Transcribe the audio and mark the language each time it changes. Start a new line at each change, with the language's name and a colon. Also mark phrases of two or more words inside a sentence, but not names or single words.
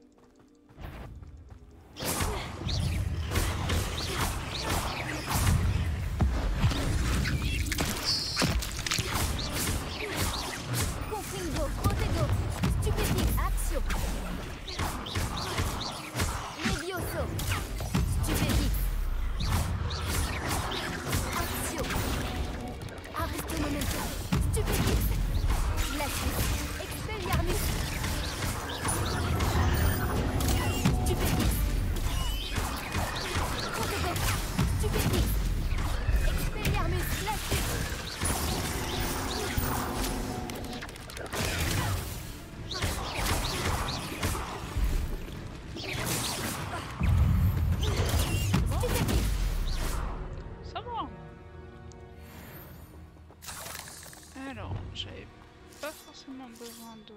French: Confringo. Protego. Stupéfique. Action. Levioso. Stupéfique. Action. Arrête momentum. Stupéfique. Glacius. Expelliarmus. Stupéfique. Protego. Stupéfique. Expelliarmus. Glacius. Ça va. Alors, j'avais pas forcément besoin de...